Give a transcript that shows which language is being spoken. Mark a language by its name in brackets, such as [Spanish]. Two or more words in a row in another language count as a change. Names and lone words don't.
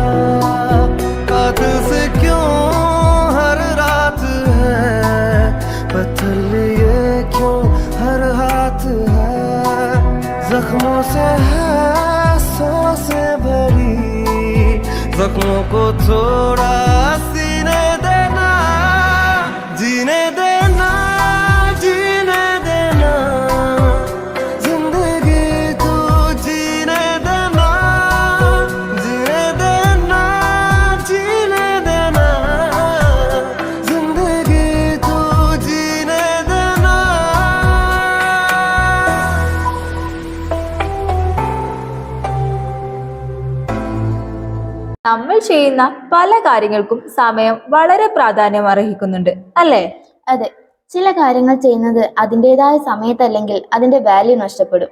[Hindi] कातिल से क्यों हर रात है, पत्थर लिए क्यों हर हाथ है, जख्मों से है सांसें भरी, जख्मों को थोड़ा सीने देना, जीने देना, जीने देना, जिंदगी तू जीने देना, जीने देना, जीने देना, जिंदगी तू जीने देना. [Malayalam] നമ്മൾ ചെയ്യുന്ന പല കാര്യങ്ങൾക്കും സമയം വളരെ പ്രാധാന്യം അർഹിക്കുന്നുണ്ട് അല്ലേ? അതെ, ചില കാര്യങ്ങൾ ചെയ്യുന്നത് അതിൻ്റെതായ സമയത്തല്ലെങ്കിൽ അതിന്റെ വാല്യൂ നഷ്ടപ്പെടും.